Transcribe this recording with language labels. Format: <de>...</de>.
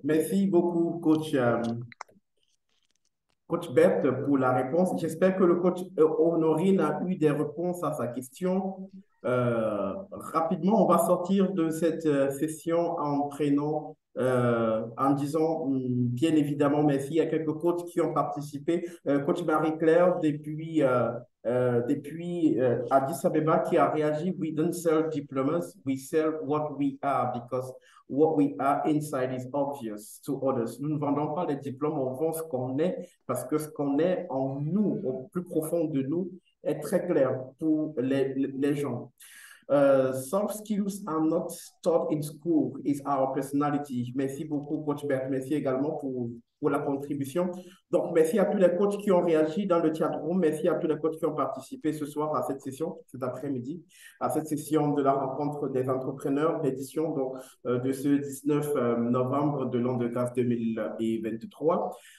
<fr>Merci beaucoup, coach Berthe, pour la réponse. J'espère que le coach Honorine a eu des réponses à sa question. Rapidement, on va sortir de cette session en disant bien évidemment merci à quelques coachs qui ont participé. Coach Marie-Claire depuis Addis Abeba qui a réagi:</fr> <en>We don't sell diplomas, we sell what we are, because what we are inside is obvious to others.</en> <fr>Nous ne vendons pas les diplômes, on vend ce qu'on est, parce que ce qu'on est en nous, au plus profond de nous, est très clair pour les gens.</fr> <en>Soft skills are not taught in school, it's our personality.</en> <fr>Merci beaucoup, coach Bert. Merci également pour la contribution. Donc, merci à tous les coachs qui ont réagi dans le chat room. Merci à tous les coachs qui ont participé ce soir à cette session, cet après-midi, à cette session de la rencontre des entrepreneurs, l'édition de ce 19 novembre de l'an de grâce 2023.</fr>